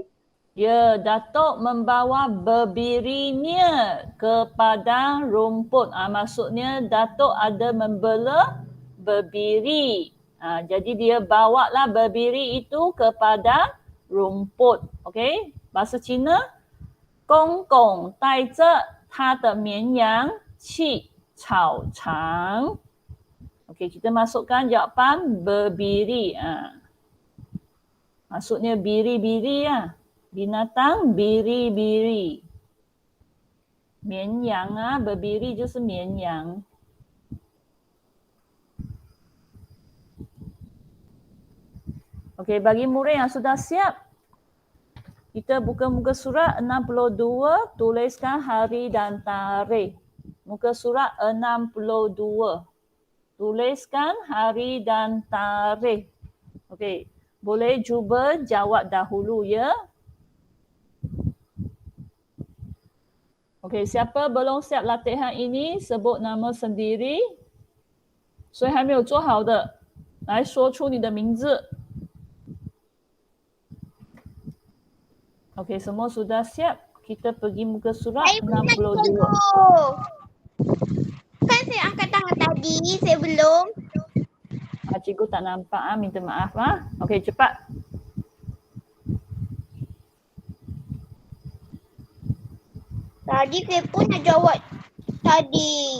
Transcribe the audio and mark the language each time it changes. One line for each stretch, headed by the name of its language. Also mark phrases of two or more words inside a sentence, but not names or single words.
Malay: Ya, Datuk membawa bebirinya ke padang rumput. Maksudnya Datuk ada membela bebiri. Jadi dia bawa lah bebiri itu ke padang rumput. Okey, bahasa Cina,
Chinese: 公公带着他的绵羊去草场.
Malay: Okey, kita masukkan jawapan bebiri. Maksudnya biri-biri lah. Binatang biri-biri.
Chinese: 绵羊bebiri 就是绵羊.
Malay: Okey, bagi murid yang sudah siap, kita buka muka surat 62, tuliskan hari dan tarikh. Muka surat 62. Tuliskan hari dan tarikh. Okey, boleh cuba jawab dahulu ya. Okey, siapa belum siap latihan ini, sebut nama sendiri.
Chinese: 谁还没有做好的，来说出你的名字。
Malay: Okey, semua sudah siap. Kita pergi muka surat 62. Kan saya angkat tangan tadi, saya belum. Cikgu tak nampak, minta maaf. Okey, cepat. Tadi saya pun nak jawab tadi.